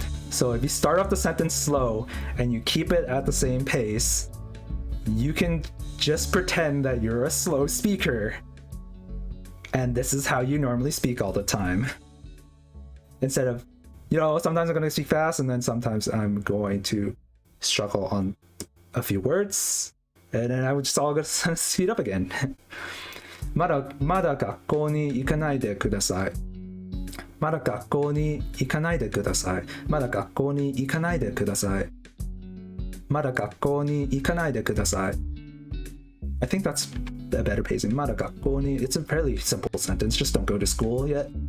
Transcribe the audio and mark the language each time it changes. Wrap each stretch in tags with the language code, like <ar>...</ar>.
<en>So if you start off the sentence slow and you keep it at the same pace, you can just pretend that you're a slow speaker, and this is how you normally speak all the time. Instead of, sometimes I'm going to speak fast and then sometimes I'm going to struggle on a few words, and then I would just all go to speed up again.</en> <ja>まだ学校に行かないでください。まだ学校に行かないでください。まだ学校に行かないでください。まだ学校に行かないでください。</ja> <en>I think that's a better pacing.</en> <ja>まだ学校に</ja> <en>It's a fairly simple sentence. Just don't go to school yet.</en>